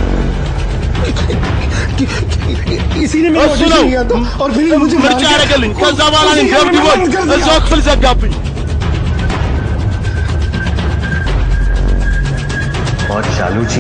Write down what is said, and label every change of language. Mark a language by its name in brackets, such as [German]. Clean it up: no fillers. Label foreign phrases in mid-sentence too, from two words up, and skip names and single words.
[Hindi] इसी ने मेरा ऑडिशन लिया था और फिर मुझे [Amharic] ምርጫ ያደረገልኝ ከዛ በኋላ እኔ ደብድቦኝ እዛው ክፍል ዘጋብኝ [Hindi] और चालू चीज